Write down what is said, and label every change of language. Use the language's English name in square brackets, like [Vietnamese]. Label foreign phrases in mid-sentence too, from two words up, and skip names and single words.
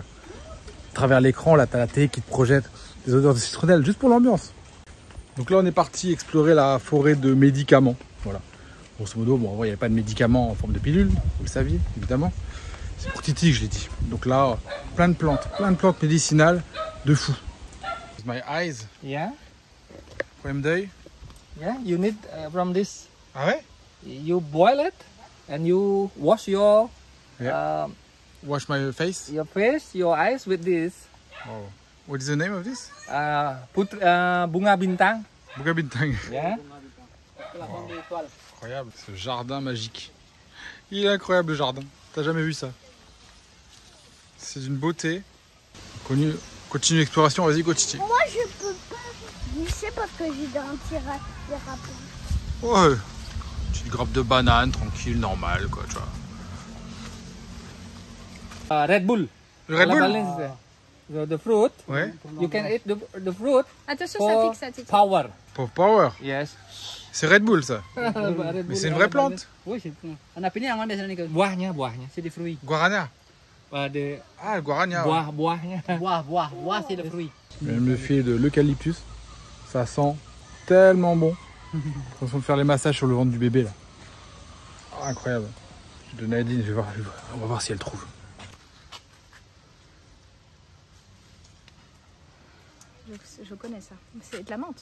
[French] À travers l'écran, là, tu as la télé qui te projette des odeurs de citronnelle, juste pour l'ambiance. Donc là, on est parti explorer la forêt de médicaments. Voilà. Grosso modo, bon, il n'y avait pas de médicaments en forme de pilule, vous le saviez, évidemment. C'est pour Titi que je l'ai dit. Donc là, plein de plantes médicinales de fou. [English] My eyes. Yeah. [French] Problème d'œil. [English] Yeah, you need from this. [French] Ah ouais? [English] You boil it and you wash your Wash my face. your eyes with this. Oh. What is the name of this? [Malay] Bunga bintang. Bunga bintang. [English] Yeah. [French] Incroyable, ce jardin magique. Il est incroyable le jardin. T'as jamais vu ça? C'est d'une beauté. Continue l'exploration, vas-y, go Titi. Moi, je peux pas glisser parce que j'ai des râpeurs. Ouais. Petite grappe de banane, tranquille, normal, quoi, tu vois. Red Bull. Le Red Bull? [English] So the fruit. [French] Ouais. [English] You can eat the fruit [French] Attention, ça [English] for [French] pique ça, Titi. [English] power. [French] Pour Power. [English] Yes. [French] C'est Red Bull, ça. Mais c'est une vraie plante. Oui, c'est [Malay] anak ini yang mana biasanya ke? Buahnya. [French] C'est des fruits. Guarana. Ah, le guarana. Ouais. [Malay] Buahnya. Buah, [French] c'est le fruit. Je vais me filer de l'eucalyptus. Ça sent tellement bon. On va faire les massages sur le ventre du bébé là. Oh, incroyable. De Nadine, on va voir si elle trouve. Je connais ça. C'est de la menthe.